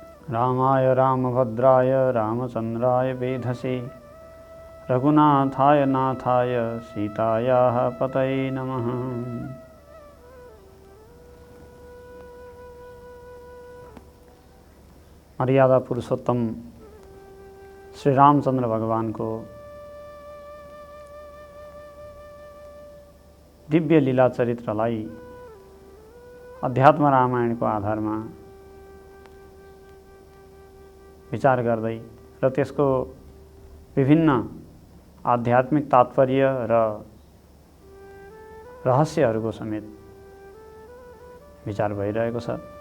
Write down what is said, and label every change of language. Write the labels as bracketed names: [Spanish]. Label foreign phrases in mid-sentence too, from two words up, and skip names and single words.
[Sanskrit] रामाय रामभद्राय रामचन्द्राय वेधसे रघुनाथाय नाथाय सीतायाः पतये नमः। [Nepali] मर्यादा पुरुषोत्तम श्री रामचंद्र भगवान को दिव्य लीला चरित्रलाई अध्यात्म रामायण को आधार में विचार गर्दै र त्यसको विभिन्न आध्यात्मिक तात्पर्य र रहस्यहरूको समेत विचार भइरहेको छ।